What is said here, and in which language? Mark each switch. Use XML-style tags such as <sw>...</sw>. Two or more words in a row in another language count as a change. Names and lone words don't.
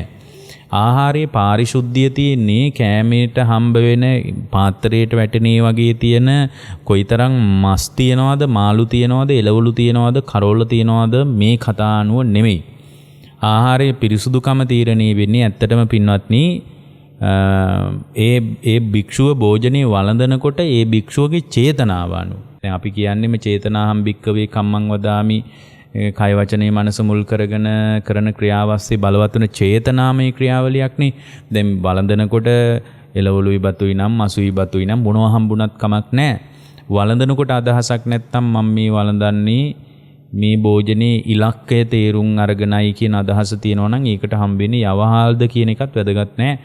<si>ආහාරයේ පාරිශුද්ධිය තියෙන්නේ කෑමේට හම්බ වෙන පාත්‍රයට වැටෙනේ වගේ තියෙන කොයිතරම් මස් තියනවද, මාළු තියනවද, එළවලු තියනවද, කරෝල තියනවද මේ කතා අනුව නෙමෙයි. ආහාරයේ පිරිසුදුකම තීරණය වෙන්නේ ඇත්තටම පින්වත්නි ඒ භික්ෂුව භෝජනේ වළඳනකොට ඒ භික්ෂුවගේ චේතනාව අනුව. දැන් අපි කියන්නේම</si> <pi>චේතනාහම් භික්කවේ කම්මං වදාමි,</pi> <si>කය වචනේ මනස මුල් කරගෙන කරන ක්‍රියාවස්සේ බලවත් වෙන චේතනාමය ක්‍රියාවලියක්නේ. දැන් වළඳනකොට එළවලුයි බතුයි නම් මසුයි බතුයි නම් මොනවා හම්බුණත් කමක් නැහැ. වළඳනකොට අදහසක් නැත්තම් මම මේ වළඳන්නේ මේ භෝජනේ ඉලක්කය තේරුම් අරගෙනයි කියන අදහස තියෙනවා නම් ඒකට හම්බෙන්නේ යවහල්ද කියන එකත් වැදගත් නැහැ.</si>